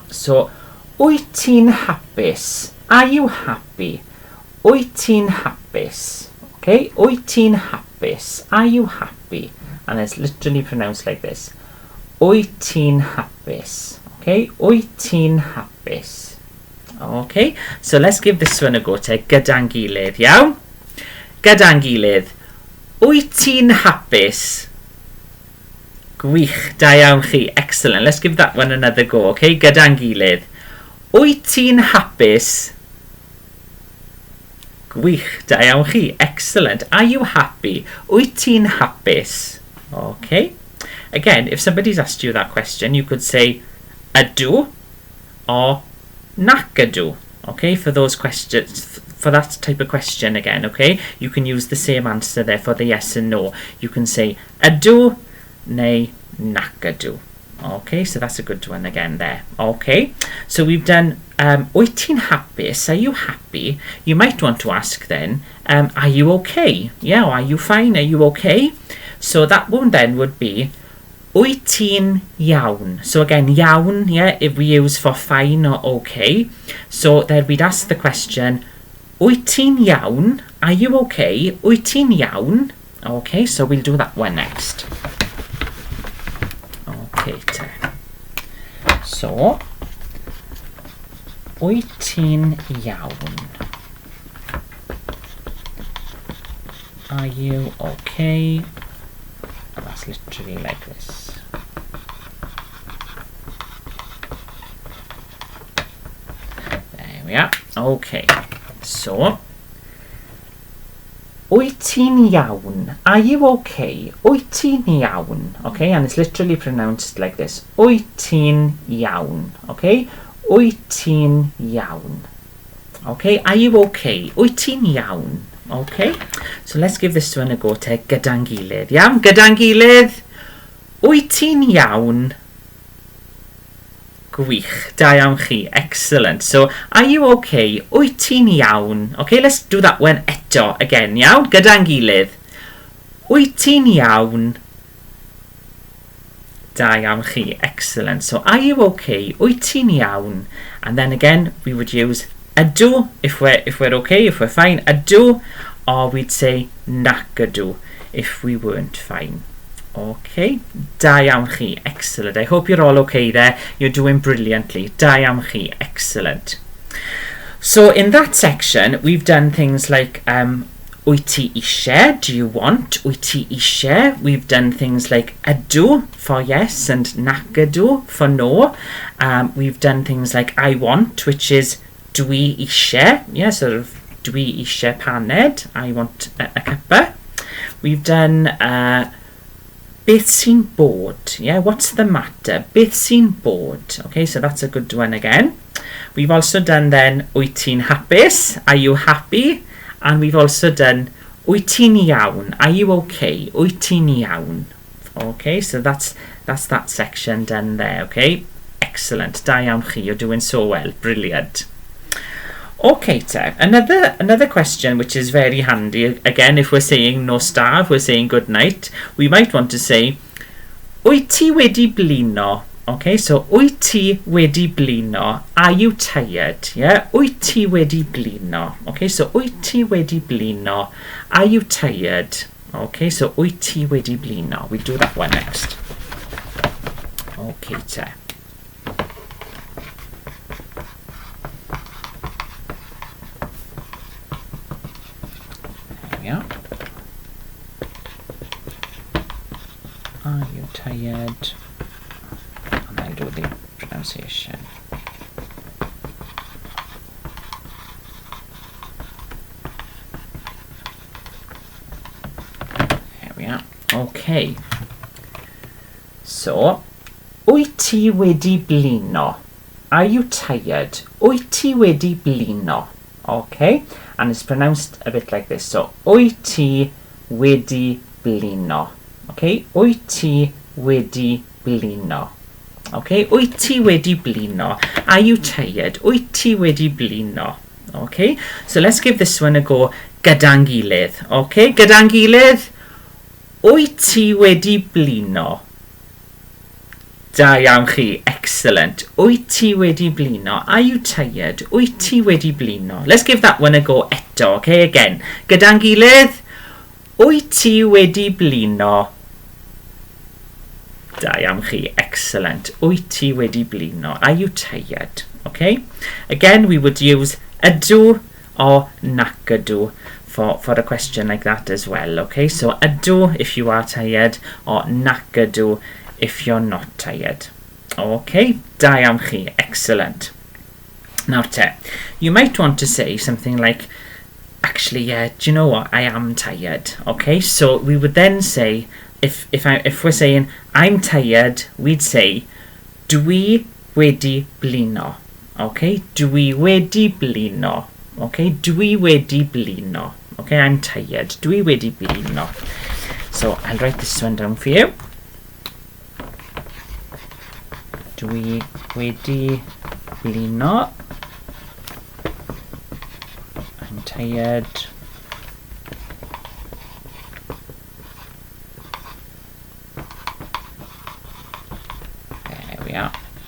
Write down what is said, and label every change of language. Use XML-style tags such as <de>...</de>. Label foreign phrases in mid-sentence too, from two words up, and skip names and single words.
<cy>So wyt ti'n hapus?</cy> <en>Are you happy?</en> <cy>Wyt ti'n hapus? Okay, wyt ti'n hapus?</cy> <en>Are you happy? And it's literally pronounced like this.</en> <cy>Wyt ti'n hapus? Okay, wyt ti'n hapus?</cy> <en>Okay, so let's give this one a go te</en> <cy>gyda'n gilydd, iawn? Gyda'n gilydd. Wyt ti'n hapus? Gwych, da iawn chi,</cy> <en>excellent. Let's give that one another go, okay?</en> <cy>Gyda'n gilydd. Wyt ti'n hapus? Gwych, da iawn chi,</cy> <en>excellent. Are you happy?</en> <cy>Wyt ti'n hapus?</cy> <en>Okay. again, if somebody's asked you that question, you could say ydw or</en> <cy>nac ydw.</cy> <en>Okay, for those questions, for that type of question again, okay, you can use the same answer there for the yes and no. You can say</en> <cy>ydw neu nac ydw.</cy> <en>Okay, so that's a good one again there. Okay, so we've done</en> <cy>wyt ti'n hapus?</cy> <en>Are you happy? You might want to ask then, are you okay? Yeah, or are you fine? Are you okay? So that one then would be</en> <cy>wyt ti'n iawn?</cy> <en>So again, iawn, yeah, if we use for fine or okay. So then we'd ask the question,</en> <cy>wyt ti'n iawn?</cy> <en>Are you okay?</en> <cy>Wyt ti'n iawn?</cy> <en>Okay, so we'll do that one next. Okay, so</en> <cy>wyt ti'n iawn?</cy> <en>Are you okay? And that's literally like this. There we are. Okay, so</en> <cy>wyt ti'n iawn?</cy> <en>Are you okay?</en> <cy>Wyt ti'n iawn?</cy> <en>Okay, and it's literally pronounced like this.</en> <cy>Wyt ti'n iawn? Okay, wyt ti'n iawn?</cy> <en>Okay, are you okay?</en> <cy>Wyt ti'n iawn?</cy> <en>Okay, so let's give this one a go to</en> <cy>gyda'n gilydd. Iawn, gyda'n gilydd. Wyt ti'n iawn? Gwych, da iawn chi,</cy> <en>excellent. So, are you okay?</en> <cy>Wyt ti'n iawn?</cy> <en>Okay, let's do that one eto again,</en> <cy>iawn? Gyda'n gilydd. Wyt ti'n iawn? Da iawn chi,</cy> <en>excellent. So, are you okay?</en> <cy>Wyt ti'n iawn?</cy> <en>And then again, we would use ydw if we're okay, if we're fine, ydw, or we'd say</en> <cy>nac ydw</cy> <en>if we weren't fine.</en> <cy>Okay, da iawn chi,</cy> <en>excellent. I hope you're all okay there. You're doing brilliantly.</en> <cy>Da iawn chi,</cy> <en>excellent. So in that section, we've done things like</en> <cy>wyt ti eisiau,</cy> <en>do you want?</en> <cy>Wyt ti eisiau.</cy> <en>We've done things like ydw for yes and</en> <cy>nac ydw</cy> <en>for no. We've done things like I want, which is</en> <cy>dwi eisiau.</cy> <en>Yeah, sort of</en> <cy>dwi eisiau paned.</cy> <en>I want a cuppa. We've done</en> <cy>beth sy'n bod?</cy> <en>Yeah, what's the matter?</en> <cy>Beth sy'n bod?</cy> <en>Okay, so that's a good one again. We've also done then</en> <cy>wyt ti'n hapus?</cy> <en>Are you happy? And we've also done</en> <cy>wyt ti'n iawn?</cy> <en>Are you okay?</en> <cy>Wyt ti'n iawn?</cy> <en>Okay, so that's that section done there. Okay, excellent.</en> <cy>Da iawn chi,</cy> <en>you're doing so well. Brilliant. Okay, another question which is very handy, again, if we're saying no star, if we're saying good night, we might want to say</en> <cy>wyt ti wedi blino? Okay, so wyt ti wedi blino?</cy> <en>Are you tired? Yeah,</en> <cy>wyt ti wedi blino? Okay, so wyt ti wedi blino?</cy> <en>Are you tired? Okay, so</en> <cy>wyt ti wedi blino?</cy> <en>We do that one next. Okay, Yeah. Are you tired? And I'll do the pronunciation. There we are. Okay. So,</en> <cy>wyt ti wedi blino?</cy> <en>Are you tired?</en> <cy>Wyt ti wedi blino?</cy> <en>Okay, and it's pronounced a bit like this. So,</en> <cy>wyt ti wedi blino? Okay, wyt ti wedi blino? Okay, wyt ti wedi blino?</cy> <en>Are you tired?</en> <cy>Wyt ti wedi blino?</cy> <en>Okay, so let's give this one a go</en> <cy>gyda'n gilydd. Okay, gyda'n gilydd. Wyt ti wedi blino? Da iawn chi, excellent. Wyt ti wedi blino?</cy> <en>Are you tired?</en> <cy>Wyt ti wedi blino?</cy> <en>Let's give that one a go eto, okay, again.</en> <cy>Gyda'n gilydd. Wyt ti wedi blino? Da iawn chi, excellent. Wyt ti wedi blino?</cy> <en>Are you tired? Okay, again, we would use ydw or</en> <cy>nac ydw</cy> <en>for a question like that as well, okay? So ydw if you are tired, or</en> <cy>nac ydw</cy> <en>if you're not tired.</en> <cy>Okay, da iawn chi,</cy> <en>excellent. Now you might want to say something like, actually, yeah, do you know what, I am tired. Okay, so we would then say if we're saying I'm tired, we'd say</en> <cy>dwi wedi blino. Okay, dwi wedi blino. Okay, dwi wedi blino.</cy> <en>Okay, I'm tired.</en> <cy>Dwi wedi blino.</cy> <en>So I'll write this one down for you.</en> <cy>Dwi wedi blino.</cy> <en>I'm tired. There we are.</en>